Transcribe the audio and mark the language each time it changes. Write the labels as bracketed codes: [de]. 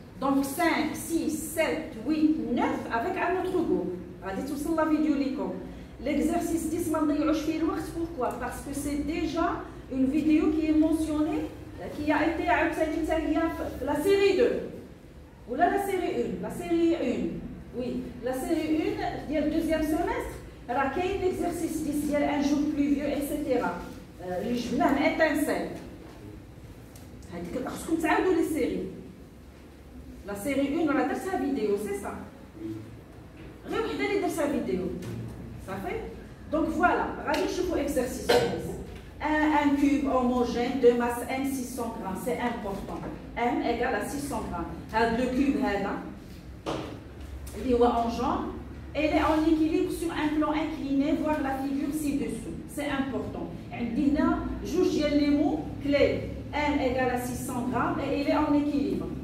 [fr] Donc 5, 6, 7, 8, 9 avec un autre groupe. [ar] غادي توصل لا فيديو ليكم. [fr] L'exercice 10 [ar] ما نضيعوش فيه الوقت. [fr] Pourquoi? Parce que c'est déjà une vidéo qui est mentionnée, qui a été [ar] عاوتاني هي في [fr] la série 2 [ar] ولا [fr] la série 1. La série 1. Oui, la série 1 ديال deuxième semestre [ar] راه كاين [fr] l'exercice 10 ديال un jour pluvieux etc. [ar] اللي جبناه من étincelle. هذيك خصكم تعاودوا لي سيري. [fr] La série 1 [ar] راه درتها فيديو سي سا. غير وحده اللي درتها فيديو. صافي؟ دونك فوالا غادي نشوفوا [fr] exercice 10. Un cube homogène de masse m 600 grammes, c'est important. M égale à 600 grammes. Le cube il est en jaune, elle est en équilibre sur un plan incliné, voir la figure ci-dessous. C'est important. On a juge les mots clés. M égale à 600 grammes et il est en équilibre.